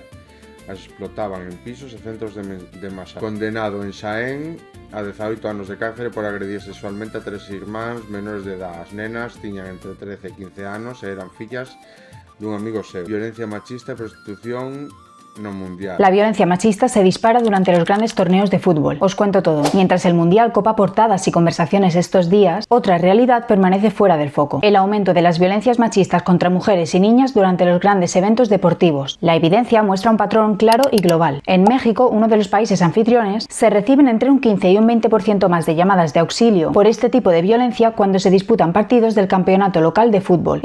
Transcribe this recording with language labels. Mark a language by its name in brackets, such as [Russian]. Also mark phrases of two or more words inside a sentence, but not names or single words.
[Galician] As explotaban en pisos e centros de masacre. Condenado en Xaén a 18 anos de cárcere por agredir sexualmente a 3 irmáns menores de edad. As nenas tiñan entre 13 e 15 anos e eran fillas dun amigo seu. Violencia machista e prostitución no mundial. [Spanish] La violencia machista se dispara durante los grandes torneos de fútbol. Os cuento todo. Mientras el Mundial copa portadas y conversaciones estos días, otra realidad permanece fuera del foco. El aumento de las violencias machistas contra mujeres y niñas durante los grandes eventos deportivos. La evidencia muestra un patrón claro y global. En México, uno de los países anfitriones, se reciben entre un 15 y un 20% más de llamadas de auxilio por este tipo de violencia cuando se disputan partidos del campeonato local de fútbol.